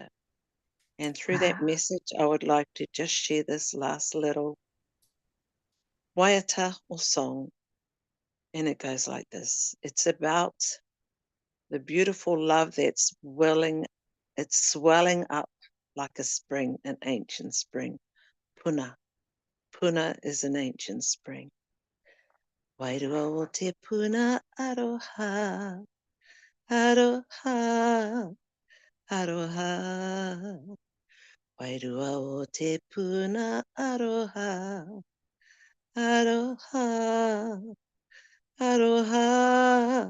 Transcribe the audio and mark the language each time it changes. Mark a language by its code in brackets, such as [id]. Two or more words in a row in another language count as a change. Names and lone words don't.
[en] And through that message, I would like to just share this last little waiata or song. And it goes like this. It's about the beautiful love that's it's swelling up like a spring, an ancient spring. Puna. Puna is an ancient spring. [mi] Wairua o te puna aroha, aroha, aroha. Wairua o te puna aroha, aroha, aroha.